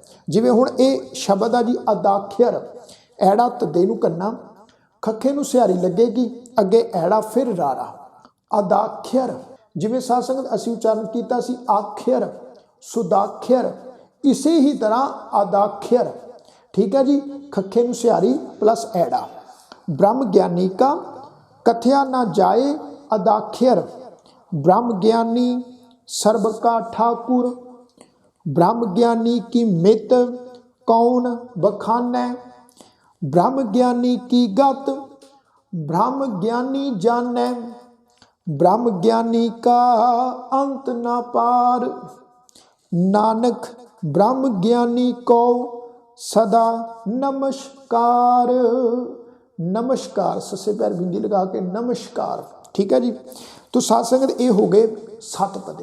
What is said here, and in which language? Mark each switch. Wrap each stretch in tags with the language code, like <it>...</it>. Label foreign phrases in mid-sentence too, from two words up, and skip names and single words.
<pa>ਜਿਵੇਂ ਹੁਣ ਇਹ ਸ਼ਬਦ ਆ ਜੀ ਅਦਾਖ੍ਯਰ, ਐੜਾ ਤੱਤੇ ਨੂੰ ਕੰਨਾ, ਖੱਖੇ ਨੂੰ ਸਿਹਾਰੀ ਲੱਗੇਗੀ, ਅੱਗੇ ਐੜਾ ਫਿਰ ਰਾਰਾ, ਅਦਾਖ੍ਯਰ। ਜਿਵੇਂ ਸਾਧ ਸੰਗਤ ਅਸੀਂ ਉਚਾਰਣ ਕੀਤਾ ਸੀ ਆਖ੍ਯਰ, ਸੁਦਾਖ੍ਯਰ, ਇਸੇ ਹੀ ਤਰ੍ਹਾਂ ਅਦਾਖ੍ਯਰ। ਠੀਕ ਹੈ ਜੀ, ਖੱਖੇ ਨੂੰ ਸਿਹਾਰੀ ਪਲੱਸ ਐੜਾ। ਬ੍ਰਹਮ ਗਿਆਨੀ ਕਾ ਕਥਿਆ ਨਾ ਜਾਇ ਅਦਾਖ੍ਯਰ, ਬ੍ਰਹਮ ਗਿਆਨੀ ਸਰਬ ਕਾ ਠਾਕੁਰ, ਬ੍ਰਹਮ ਗਿਆਨੀ ਕੀ ਮਿਤਿ ਕਉਨੁ ਬਖਾਨੈ, ਬ੍ਰਹਮ ਗਿਆਨੀ ਕੀ ਗਤਿ ਬ੍ਰਹਮ ਗਿਆਨੀ ਜਾਨੈ, ਬ੍ਰਹਮ ਗਿਆਨੀ ਕਾ ਅੰਤੁ ਨਾ ਪਾਰੁ, ਨਾਨਕ ਬ੍ਰਹਮ ਗਿਆਨੀ ਕਉ ਸਦਾ ਨਮਸਕਾਰੁ। ਨਮਸਕਾਰ, ਸੱਸੇ ਪੈਰ ਬਿੰਦੀ ਲਗਾ ਕੇ ਨਮਸਕਾਰ। ਠੀਕ ਹੈ ਜੀ। ਤੋ ਸਾਧ ਸੰਗਤ ਇਹ ਹੋ ਗਏ 7 ਪਦੇ।</pa>